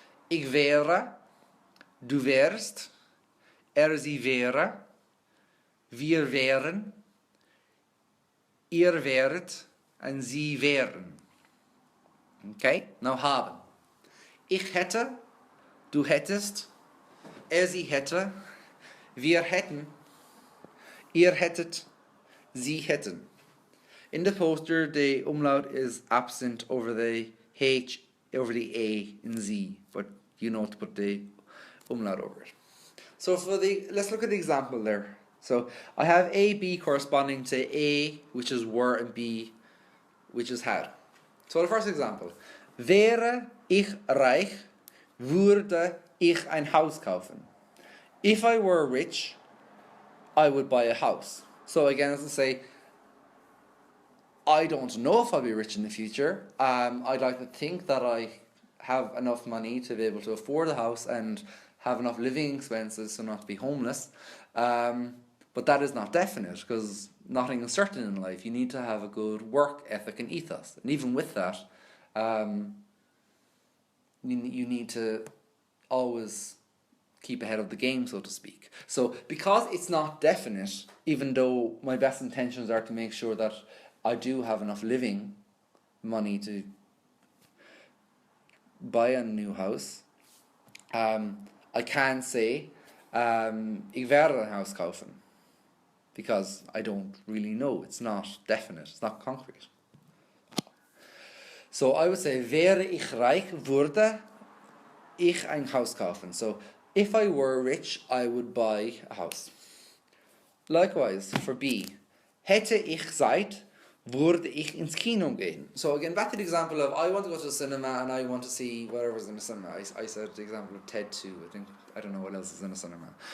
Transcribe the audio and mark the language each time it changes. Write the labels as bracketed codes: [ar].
[de] Ich wäre, du wärst, sie wäre, wir wären, ihr wäret, and sie wären. Okay, now haben. Ich hätte, du hättest, sie hätte, wir hätten, ihr hättet, sie hätten. [en] In the poster, the umlaut is absent over the H, over the A in Z, but you know to put the umlaut over it. So let's look at the example there. So I have A, B corresponding to A, which is were, and B, which is had. So the first example. [de] Wäre ich reich, würde ich ein Haus kaufen. [en] If I were rich, I would buy a house. So again, as I say, I don't know if I'll be rich in the future. I'd like to think that I have enough money to be able to afford a house and have enough living expenses so not to be homeless. But that is not definite, because nothing is certain in life. You need to have a good work ethic and ethos. And even with that, you need to always keep ahead of the game, so to speak. So because it's not definite, even though my best intentions are to make sure that I do have enough living money to buy a new house, I can say, [de] ich werde ein Haus kaufen, [en] because I don't really know. It's not definite, it's not concrete. So I would say, [de] wäre ich reich, würde ich ein Haus kaufen. [en] So if I were rich, I would buy a house. Likewise, for B, [de] hätte ich Zeit, würde ich ins Kino gehen. [en] So again, back to the example of I want to go to the cinema and I want to see whatever's in the cinema. I said the example of TED 2. I don't know what else is in the cinema.